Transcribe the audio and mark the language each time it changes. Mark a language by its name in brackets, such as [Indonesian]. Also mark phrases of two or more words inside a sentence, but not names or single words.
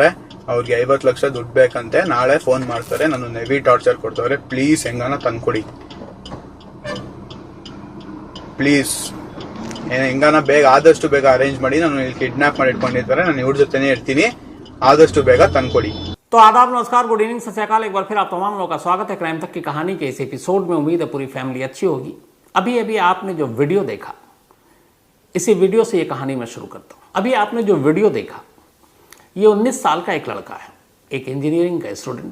[Kannada] ಅವ್ರಿಗೆ 50 ಲಕ್ಷ ದುಡ್ಡು ಬೇಕಂತೆ. ನಾಳೆ ಫೋನ್ ಮಾಡ್ತಾರೆ, ನನ್ನ [English] heavy torture [Kannada] ಕೊಡ್ತಾರೆ. ಪ್ಲೀಸ್ ಹೆಂಗಾನ ತಂದ್ಕೊಡಿ ಪ್ಲೀಸ್. ಹೆಂಗಾನ ಬೇಗ ಆದಷ್ಟು ಬೇಗ ಅರೇಂಜ್ ಮಾಡಿ. ನಾನು ಇಲ್ಲಿ ಕಿಡ್ನಾಪ್ ಮಾಡಿ ಇಟ್ಕೊಂಡಿದ್ದಾರೆ. ನಾನು ಇವ್ರ ಜೊತೆನೇ ಇರ್ತೀನಿ. ಆದಷ್ಟು ಬೇಗ ತಂದ್ಕೊಡಿ. [Hindi] तो आदाब, नमस्कार, [English] good evening, [Punjabi] ਸਤ ਸ੍ਰੀ ਅਕਾਲ। [Hindi] एक बार फिर आप तमाम लोगों का स्वागत है क्राइम तक की कहानी के इस एपिसोड में। उम्मीद है पूरी फैमिली अच्छी होगी। अभी आपने जो वीडियो देखा, इसी वीडियो से ये कहानी मैं शुरू करता हूँ। अभी आपने जो वीडियो देखा, ये 19 साल का एक लड़का है, एक इंजीनियरिंग का स्टूडेंट।